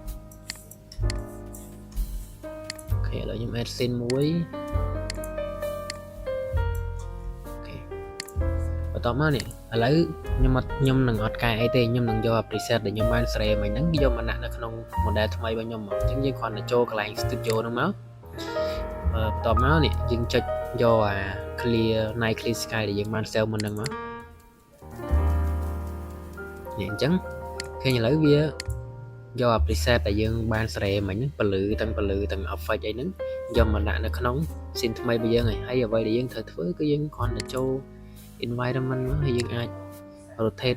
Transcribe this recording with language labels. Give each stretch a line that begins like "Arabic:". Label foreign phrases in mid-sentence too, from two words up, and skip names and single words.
Khmer: អូខេឥឡូវខ្ញុំ
English: add scene
Khmer: មួយបន្ទាប់មកនេះឥឡូវខ្ញុំនឹងអត់កែអីទេខ្ញុំនឹងយក preset ដែលខ្ញុំបានស្រេមិញហ្នឹងយកមកដាក់នៅក្នុង model ថ្មីរបស់ខ្ញុំមកអញ្ចឹងយើងគ្រាន់តែចូលកន្លែង studio ហ្នឹងមកបន្ទាប់មកនេះយើងចុចយកអា
English: clear night clear sky
Khmer: ដែលយើងបាន save មុនហ្នឹងមក នេះអញ្ចឹងឃើញឥឡូវវាយកអា preset ដែលយើងបានស្រេមិញហ្នឹងពលឺទាំង effect អីហ្នឹងយកមកដាក់នៅក្នុង scene ថ្មីរបស់យើងហើយអ្វីដែលយើងត្រូវធ្វើគឺយើងគ្រាន់តែចូលenvironment មកហើយយើងអាច rotate